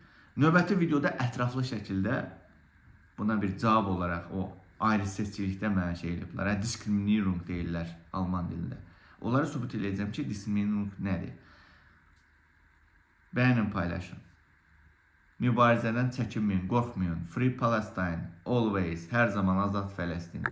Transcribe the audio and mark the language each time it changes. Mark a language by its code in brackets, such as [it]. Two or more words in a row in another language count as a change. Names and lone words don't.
[az] Növbəti videoda ətraflı şəkildə buna bir cavab olaraq o ayrı seçkilikdə mənə şey eləyiblər. Diskriminierung deyirlər alman dilində. Onları sübut edəcəm ki, diskriminierung nədir? Bəyənin, paylaşın. Mübarizədən çəkinməyin, qorxmayın. [en] Free Palestine, always, [az] hər zaman azad Fələstin.